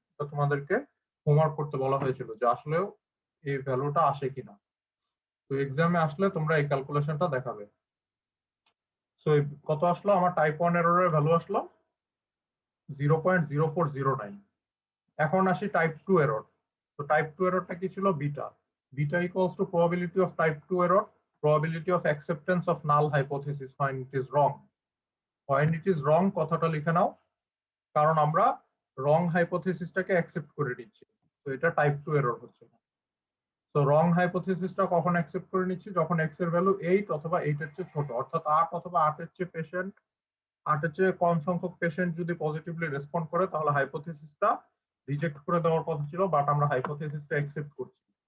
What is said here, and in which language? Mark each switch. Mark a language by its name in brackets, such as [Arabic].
[Bangla] এটা তোমাদেরকে হোমওয়ার্ক করতে বলা হয়েছিল যে আসলেও এই ভ্যালুটা আসে কিনা। তো এক্সামে আসলে তোমরা এই ক্যালকুলেশনটা দেখাবে। সো কত আসলো আমার টাইপ 1 এররের ভ্যালু আসলো 0.0409। এখন আসি টাইপ 2 এরর। তো টাইপ 2 এররটা কি ছিল? Beta. [English] Beta equals to probability of type 2 error, probability of acceptance of null hypothesis when it is wrong. When it is wrong [Bangla] কথাটা লিখে নাও, কারণ আমরা রং হাইপোথিসিসটাকে অ্যাকসেপ্ট করে নিচ্ছি। তো এটা টাইপ 2 এরর হচ্ছে। তো রং হাইপোথিসিসটা কখন অ্যাকসেপ্ট করে নিচ্ছি? যখন x এর ভ্যালু 8 অথবা 8 এর চেয়ে ছোট, অর্থাৎ 8 অথবা 8 এর চেয়ে পেশেন্ট 8 এর চেয়ে কম সংখ্যক পেশেন্ট যদি পজিটিভলি রেসপন্ড করে তাহলে হাইপোথিসিসটা রিজেক্ট করে দেওয়ার কথা ছিল, বাট আমরা হাইপোথিসিসটা অ্যাকসেপ্ট করছি।